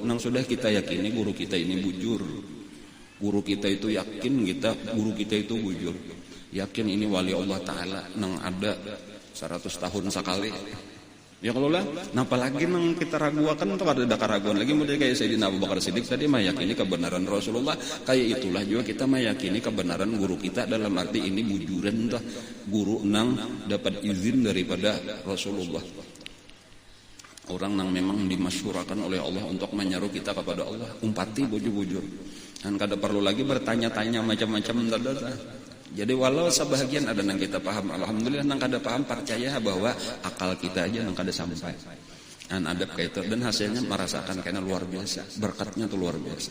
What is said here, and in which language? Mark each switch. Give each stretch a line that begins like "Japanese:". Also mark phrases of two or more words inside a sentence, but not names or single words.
Banjar: Nang sudah kita yakini guru kita ini bujur. Guru kita itu yakin guru kita itu bujur. Yakin ini wali Allah Ta'ala nang ada 100 tahun sekali. Ya kalau lah, nah apalagi nang kita raguakan atau ada keraguan lagi mulai kayak Sayyidina Abu Bakar Siddiq tadi meyakini kebenaran Rasulullah. Kayak itulah juga kita meyakini kebenaran guru kita dalam arti ini bujuran tuh. Guru nang dapat izin daripada Rasulullah.
Indonesian: Orang yang memang dimasyhurkan oleh Allah untuk menyeru kita kepada Allah,
Banjar: umpati bujur-bujur. Dan kada perlu lagi bertanya-tanya macam-macam dada. Jadi walau sebahagian ada yang kita paham, alhamdulillah yang kada paham percaya bahwa akal kita aja yang kada sampai.
Indonesian: Dan adab kayak itu dan hasilnya merasakan karena luar biasa, berkatnya tuh luar biasa.